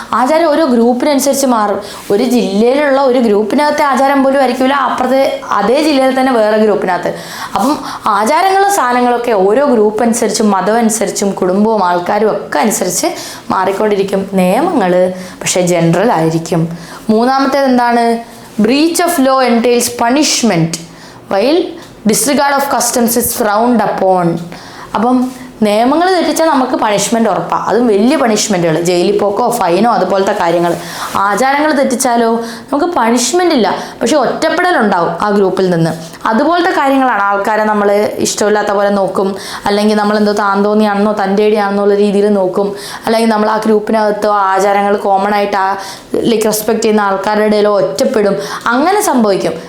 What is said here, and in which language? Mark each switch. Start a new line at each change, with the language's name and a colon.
Malayalam: ആചാരം ഓരോ ഗ്രൂപ്പിനനുസരിച്ച് മാറും. ഒരു ജില്ലയിലുള്ള ഒരു ഗ്രൂപ്പിനകത്തെ ആചാരം പോലും ആയിരിക്കില്ല അപ്പുറത്തെ അതേ ജില്ലയിൽ തന്നെ വേറെ ഗ്രൂപ്പിനകത്ത്. അപ്പം ആചാരങ്ങളും സാധനങ്ങളൊക്കെ ഓരോ ഗ്രൂപ്പ് അനുസരിച്ചും മതം അനുസരിച്ചും കുടുംബവും ആൾക്കാരും ഒക്കെ അനുസരിച്ച് മാറിക്കൊണ്ടിരിക്കും. നിയമങ്ങൾ പക്ഷേ ജനറൽ ആയിരിക്കും. മൂന്നാമത്തേത് എന്താണ്?
English: breach of law entails punishment while disregard of customs is frowned upon.
Malayalam: അപ്പം നിയമങ്ങൾ തെറ്റിച്ചാൽ നമുക്ക് പണിഷ്മെൻറ്റ് ഉറപ്പാണ്, അതും വലിയ പണിഷ്മെൻറ്റുകൾ, ജയിലിൽ പോക്കോ ഫൈനോ അതുപോലത്തെ കാര്യങ്ങൾ. ആചാരങ്ങൾ തെറ്റിച്ചാലോ നമുക്ക് പണിഷ്മെൻ്റ് ഇല്ല, പക്ഷെ ഒറ്റപ്പെടലുണ്ടാവും ആ ഗ്രൂപ്പിൽ നിന്ന്. അതുപോലത്തെ കാര്യങ്ങളാണ് ആൾക്കാരെ നമ്മൾ ഇഷ്ടമില്ലാത്ത പോലെ നോക്കും, അല്ലെങ്കിൽ നമ്മളെന്തോ താന്തോന്നിയാണെന്നോ തൻ്റെടിയാണെന്നോ ഉള്ള രീതിയിൽ നോക്കും, അല്ലെങ്കിൽ നമ്മൾ ആ ഗ്രൂപ്പിനകത്തോ ആചാരങ്ങൾ കോമൺ ആയിട്ട് റെസ്പെക്റ്റ് ചെയ്യുന്ന ആൾക്കാരുടെ ഇടയിലോ ഒറ്റപ്പെടും. അങ്ങനെ സംഭവിക്കും.